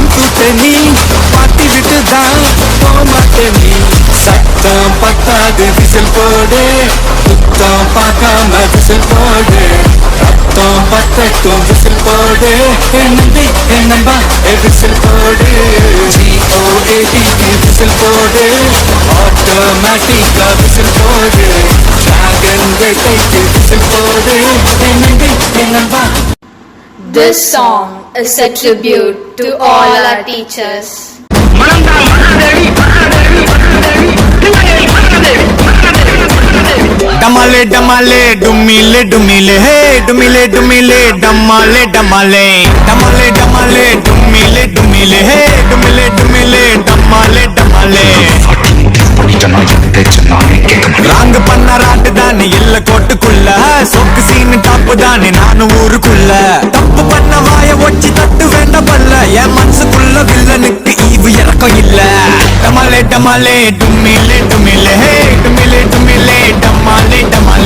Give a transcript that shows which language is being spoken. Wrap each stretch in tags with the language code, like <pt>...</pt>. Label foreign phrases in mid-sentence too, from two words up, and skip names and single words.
<ta>கூட்டணி பாட்டி விட்டுதான் போமாட்டே நீ சத்தம் பத்தாது விசில் போடு புத்தம் பார்க்காம விசில் போடு ரத்தம் பத்தட்டும் விசில் போடு என்னம்பி என்னம்பா விசில் போடு GOAT விசில் போடு ஆட்டோமேட்டிக்கா விசில் போடு டிராகன் வேட்டைக்கு விசில் போடு என்னம்பி என்னம்பா.</ta> <en>This song is a tribute to all our teachers. डमाले डमाले डुमिले डुमिले हे डुमिले डुमिले डमाले डमाले डमाले डमाले डुमिले डुमिले हे डुमिले डुमिले डमाले डमाले</en> <ta>ராங் பண்ண ராட்டு தானே இல்ல கோட்டுக்குள்ள சொக்கு சீன் டாப்பு தானே நானும் ஊருக்குள்ள தப்பு பண்ண வாய ஒச்சி தட்டு வேண்ட பல்ல என் மனசுக்குள்ள வில்லனுக்கு ஈவு இறக்கம் இல்ல டமாலே டமாலே டுமிலே டுமிலே ஹே டுமிலே டுமிலே டமாலே டமாலே</ta>